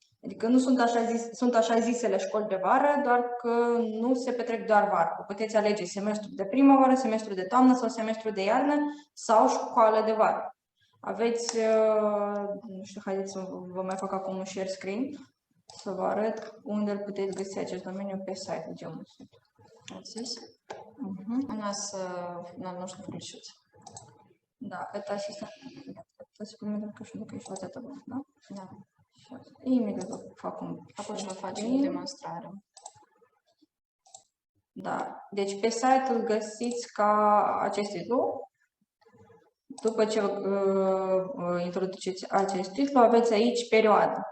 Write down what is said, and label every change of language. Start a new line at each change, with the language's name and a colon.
Romanian: Adică nu sunt așa zisele școli de vară, doar că nu se petrec doar vară. Puteți alege semestru de primăvară, semestru de toamnă sau semestru de iarnă sau școală de vară. Aveți, nu știu, haideți să vă mai fac acum un share screen, să vă arăt unde îl puteți găsi acest domeniu pe site.
Russian: Вот здесь. У нас нам нужно включить. Да, это ассистент. Это секунду, только еще вот это вот, да?
Romanian: Da.
Russian: Сейчас. И именно
Romanian: fac un Apoi vă facem o demonstrare. Da. Deci pe site îl găsiți ca acest titlu. După ce introduceți acest titlu, aveți aici perioada.